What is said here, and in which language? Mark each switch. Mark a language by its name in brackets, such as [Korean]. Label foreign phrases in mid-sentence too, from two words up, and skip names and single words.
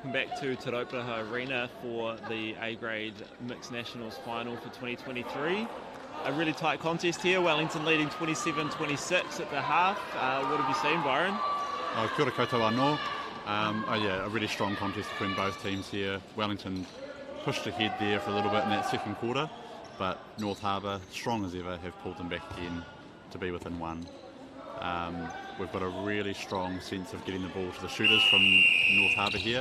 [English] back to Te Rauparaha Arena for the A-grade Mixed Nationals final for 2023. A really tight contest here, Wellington leading 27-26 at the half. What have you seen, Byron? [Māori] Kia ora koutou anō. [English] A really strong contest between both teams here. Wellington pushed ahead there for a little bit in that second quarter, but North Harbour, strong as ever, have pulled them back again to be within one. We've got a really strong sense of getting the ball to the shooters from North Harbour here.